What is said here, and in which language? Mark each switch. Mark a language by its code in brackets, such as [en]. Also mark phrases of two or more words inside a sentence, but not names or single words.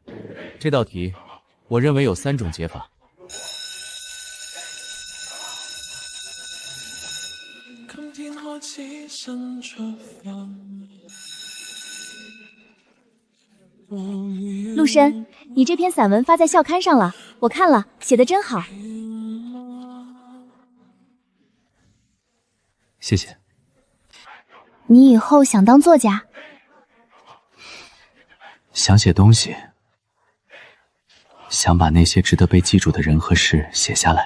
[zh] 这道题，我认为有3種解法。今天開始伸出發陸深，你這篇散文發在校刊上了，我看了，寫得真好。謝謝。你以後想當作家？想寫東西，想把那些值得被記住的人和事寫下來。